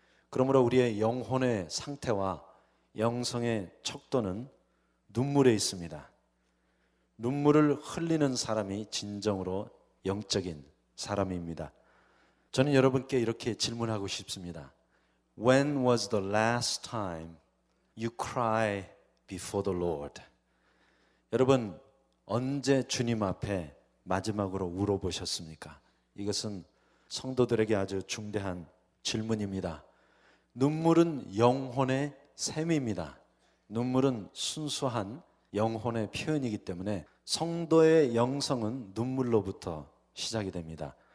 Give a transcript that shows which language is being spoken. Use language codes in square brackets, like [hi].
[ko] 그러므로 우리의 영혼의 상태와 영성의 척도는 눈물에 있습니다. 눈물을 흘리는 사람이 진정으로 영적인 사람입니다. 저는 여러분께 이렇게 질문하고 싶습니다. [en] When was the last time you cried before the Lord? [ko] 여러분, 언제 주님 앞에 마지막으로 울어보셨습니까? 이것은 성도들에게 아주 중대한 질문입니다. 눈물은 영혼의 샘입니다. 눈물은 순수한 영혼의 표현이기 때문에 성도의 영성은 눈물로부터 시작이 됩니다.